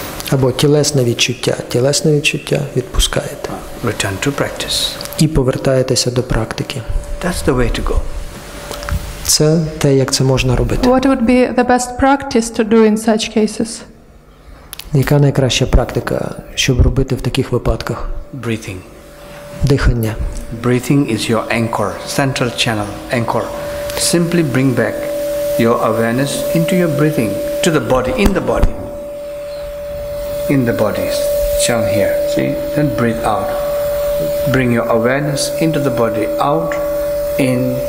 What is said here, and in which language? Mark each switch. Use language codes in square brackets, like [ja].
[uk] Або тілесне відчуття, відпускаєте. [en] Return to practice. [uk] І повертаєтеся до практики. [en] That's the way to go. [uk] Це те, як це можна робити. [en] What would be the best practice to do in such cases? [uk] Яка найкраща практика, щоб робити в таких випадках? [en] Breathing. [uk] Дихання. [en] Breathing is your anchor, central channel, anchor. Simply bring back your awareness into your breathing, to the body, in the body. In the body, shown here, see? Then breathe out. Bring your awareness into the body, out, in.